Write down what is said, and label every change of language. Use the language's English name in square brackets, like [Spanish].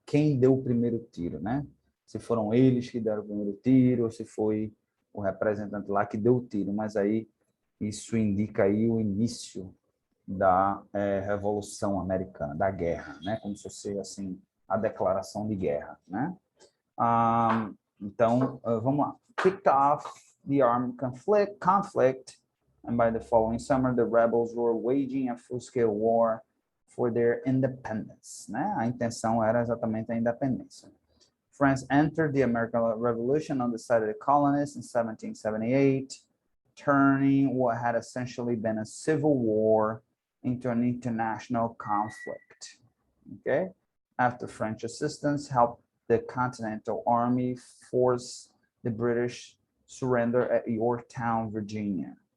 [Portuguese] Quem deu o primeiro tiro, né? Se foram eles que deram o primeiro tiro, ou se foi o representante lá que deu o tiro. Mas aí, isso indica aí o início da Revolução Americana, da guerra, né? Como se fosse, assim, a declaração de guerra, né? Então, vamos lá. [English] Kicked off the armed conflict, and by the following summer, the rebels were waging a full-scale war for their independence, né? [Portuguese] A intenção era exatamente a independência. [English] France entered the American Revolution on the side of the colonists in 1778, turning what had essentially been a civil war into an international conflict. Okay? After French assistance helped the Continental Army force the British surrender at Yorktown, Virginia.